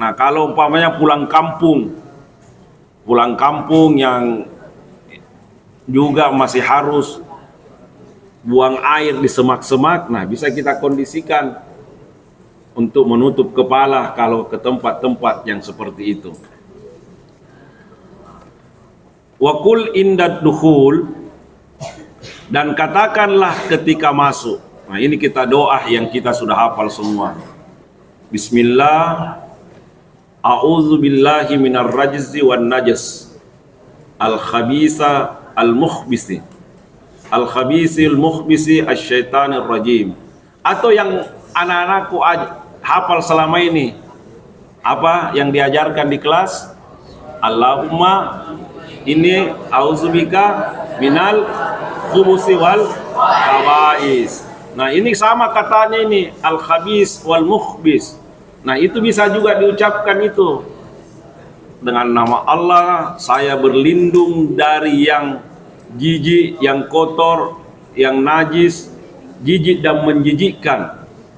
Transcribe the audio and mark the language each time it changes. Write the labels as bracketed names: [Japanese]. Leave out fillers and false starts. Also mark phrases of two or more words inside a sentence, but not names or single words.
[Indonesian] Nah, kalau umpamanya pulang kampung yang juga masih harus buang air di semak-semak, nah bisa kita kondisikan untuk menutup kepala kalau ke tempat-tempat yang seperti itu. [Arabic] وقل عند الدخول, [Indonesian] dan katakanlah ketika masuk. Nah, ini kita doa yang kita sudah hafal semua. [Arabic] بسم الله، أعوذ بالله من الرجس والنجس، الخبيث المخبث، الخبيث المخبث الشيطان الرجيم. [Indonesian] Atau yang anak-anakku hafal selama ini, apa yang diajarkan di kelas? [Arabic] اللهم إني أعوذ بك من الخبث والخبائث. [Indonesian] Nah, ini sama katanya ini, [Arabic] الخبيث والمخبث. [Indonesian] Nah, itu bisa juga diucapkan itu. Dengan nama Allah, saya berlindung dari yang jijik, yang kotor, yang najis, jijik dan menjijikkan.